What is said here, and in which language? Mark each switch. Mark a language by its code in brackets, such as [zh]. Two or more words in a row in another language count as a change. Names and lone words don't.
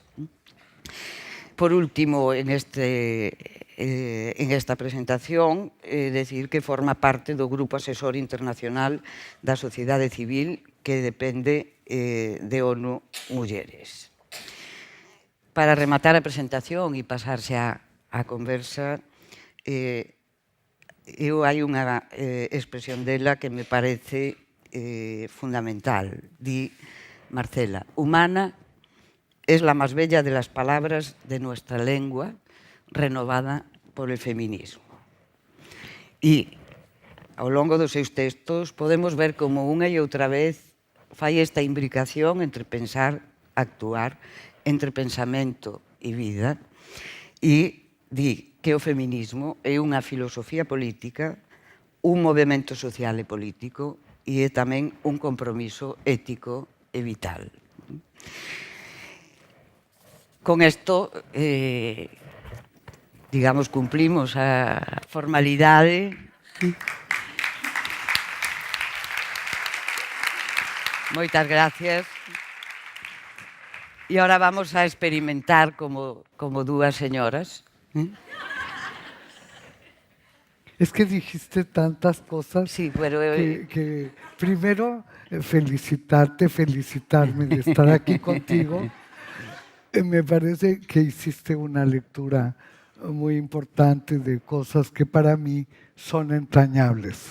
[es] Por último, en esta presentación, decir que forma parte [gl] do Grupo Asesor Internacional da Sociedade Civil que depende de ONU Mulleres. Para rematar a presentación e pasarse á conversa, hai unha expresión dela que me parece fundamental. [es] Di Marcela: humana es la más bella de las palabras de nuestra lengua, renovada por el feminismo. [gl] E ao longo dos seus textos podemos ver como unha e outra vez fai esta imbricación entre pensar, actuar, entre pensamento e vida, e di que o feminismo é unha filosofía política, un movimento social e político, e é tamén un compromiso ético e vital. Con isto, digamos, cumplimos a formalidade. Moitas gracias. [es] E ahora vamos a experimentar como dúas señoras. Es que dijiste tantas cosas, sí, pero, que primero felicitarme de estar aquí contigo. Me parece que hiciste una lectura muy importante de cosas que para mí son entrañables.